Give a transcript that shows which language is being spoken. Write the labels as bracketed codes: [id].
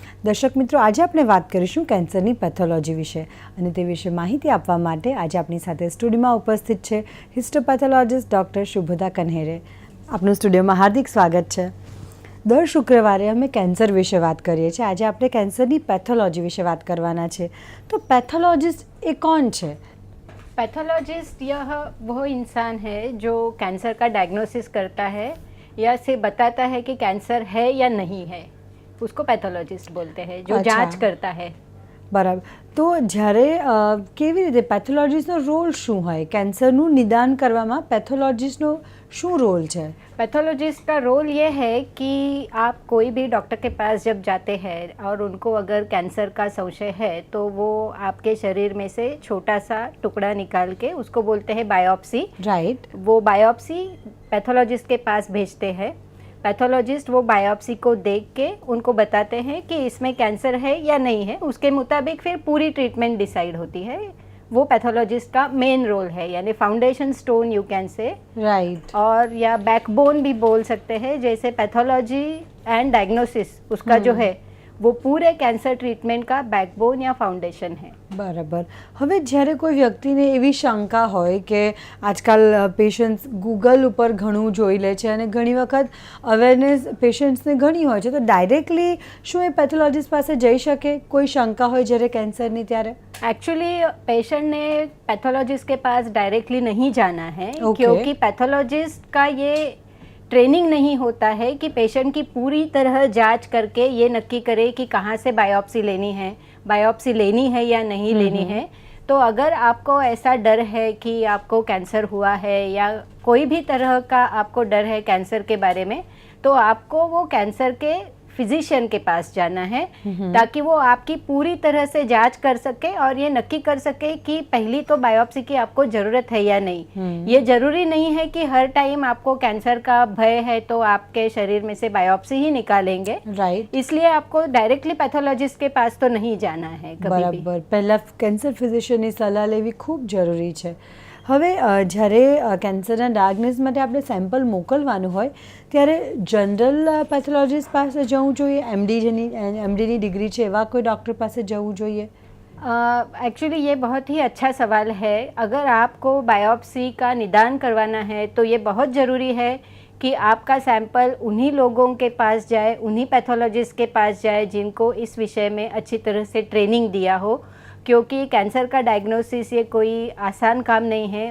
[gu] દર્શક મિત્રો, આજે આપણે વાત કરીશું કેન્સરની પેથોલોજી વિશે અને તે વિશે માહિતી આપવા માટે આજે આપણી સાથે સ્ટુડિયોમાં ઉપસ્થિત છે હિસ્ટોપેથોલોજીસ્ટ ડૉક્ટર શુભદા કન્હેરે. આપનું સ્ટુડિયોમાં હાર્દિક સ્વાગત છે. દર શુક્રવારે અમે કેન્સર વિશે વાત કરીએ છીએ. આજે આપણે કેન્સરની પેથોલોજી વિશે વાત કરવાના છે. તો પેથોલોજીસ્ટ એ કોણ છે? [hi] पैथोलॉजिस्ट यह वो इंसान है जो कैंसर का डायग्नोसिस करता है या से बताता है कि कैंसर है या नहीं है, उसको पैथोलॉजिस्ट बोलते हैं, जो जांच करता है. [gu] બરાબર. તો જ્યારે કેવી રીતે પેથોલોજીસ્ટનો રોલ શું હોય? કેન્સરનું નિદાન કરવામાં પેથોલોજીસ્ટનો શું રોલ છે? [hi] पैथोलॉजिस्ट का रोल ये है कि आप कोई भी डॉक्टर के पास जब जाते हैं और उनको अगर कैंसर का संशय है तो वो आपके शरीर में से छोटा सा टुकड़ा निकाल के उसको बोलते हैं बायोप्सी. [en] Right. [hi] वो बायोप्सी पैथोलॉजिस्ट के पास भेजते हैं. पैथोलॉजिस्ट वो बायोप्सी को देख के उनको बताते हैं कि इसमें कैंसर है या नहीं है. उसके मुताबिक फिर पूरी ट्रीटमेंट डिसाइड होती है. वो पैथोलॉजिस्ट का मेन रोल है, यानी foundation stone [en] You can say. Right. [hi] और या बैकबोन भी बोल सकते हैं. जैसे पैथोलॉजी एंड डायग्नोसिस उसका जो है वो पूरे कैंसर ट्रीटमेंट का बैकबोन या फाउंडेशन है. [gu] બરાબર. હવે જ્યારે કોઈ વ્યક્તિને એવી શંકા હોય કે આજકાલ પેશન્ટ્સ ગૂગલ ઉપર ઘણું જોઈ લે છે અને ઘણી વખત અવેરનેસ પેશન્ટ્સને ઘણી હોય છે, તો ડાયરેક્ટલી શું એ પેથોલોજીસ્ટ પાસે જઈ શકે? કોઈ શંકા હોય જ્યારે કેન્સરની ત્યારે? [hi] एक्चुअली पेशेंट ने पैथोलॉजिस्ट के पास डायरेक्टली नहीं जाना है. [en] Okay. [hi] क्योंकि पैथोलॉजिस्ट का ये ट्रेनिंग नहीं होता है कि पेशेंट की पूरी तरह जांच करके ये नक्की करे कि कहाँ से बायोप्सी लेनी है, बायोप्सी लेनी है या नहीं लेनी है. तो अगर आपको ऐसा डर है कि आपको कैंसर हुआ है या कोई भी तरह का आपको डर है कैंसर के बारे में, तो आपको वो कैंसर के फिजिशियन के पास जाना है ताकि वो आपकी पूरी तरह से जांच कर सके और ये नक्की कर सके कि पहली तो बायोप्सी की आपको ज़रूरत है या नहीं. ये ज़रूरी नहीं है कि हर टाइम आपको कैंसर का भय है तो आपके शरीर में से बायोप्सी ही निकालेंगे. [en] Right. [hi] इसलिए आपको डायरेक्टली पैथोलॉजिस्ट के पास तो नहीं जाना है कभी भी. [gu] બરાબર. પહેલાં કેન્સર ફિઝિશિયનની સલાહ લેવી ખૂબ જરૂરી છે. હવે જ્યારે કેન્સરના ડાયગ્નોસિસ માટે આપણે સેમ્પલ મોકલવાનું હોય ત્યારે જનરલ પેથોલોજીસ્ટ પાસે જવું જોઈએ? એમડીની ડિગ્રી છે એવા કોઈ ડૉક્ટર પાસે જવું જોઈએ? [hi] एक्चुअली ये बहुत ही अच्छा सवाल है. अगर आपको बायोप्सी का निदान करवाना है तो ये बहुत ज़रूरी है कि आपका सैंपल उन्हीं लोगों के पास जाए, उन्हीं पैथोलॉजिस्ट के पास जाए जिनको इस विषय में अच्छी तरह से ट्रेनिंग दिया हो. क्योंकि कैंसर का डायग्नोसिस ये कोई आसान काम नहीं है.